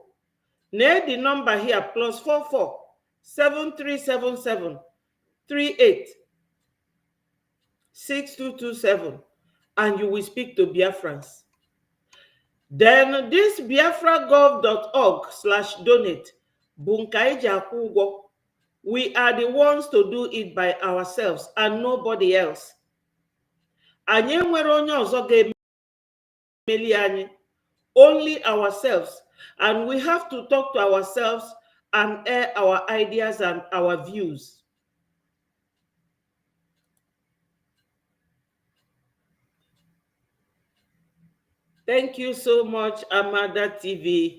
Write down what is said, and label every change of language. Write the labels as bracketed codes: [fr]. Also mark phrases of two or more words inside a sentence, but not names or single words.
[en] Near the number here, +44 7377 38 6227, and you will speak to Biafrans. Then this [ig] biafragov.org/donate bụ nke anyị ji akwụ ụgwọ. [en] We are the ones to do it by ourselves and nobody else. [ig] Anyị enwere onye ọzọ ga-emeli anyị, [en] only ourselves, and we have to talk to ourselves and air our ideas and our views. Thank you so much, Amada TV.